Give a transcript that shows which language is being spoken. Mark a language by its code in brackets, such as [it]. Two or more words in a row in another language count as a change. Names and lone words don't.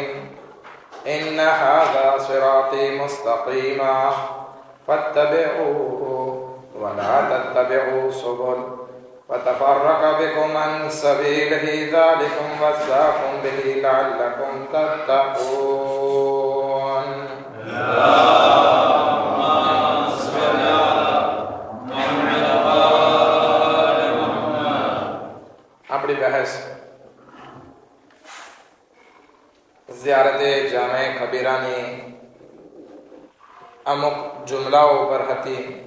[ar] إن هذا صراطي مستقيما فاتبعوه ولا تتبعوا سبل وتفرق بكم عن سبيله ذلكم وصاكم به لعلكم تتقون. [gu] આપણી બહેસ ઝિયારતે જામે ખબીરાની અમુક જુમલાઓ પર હતી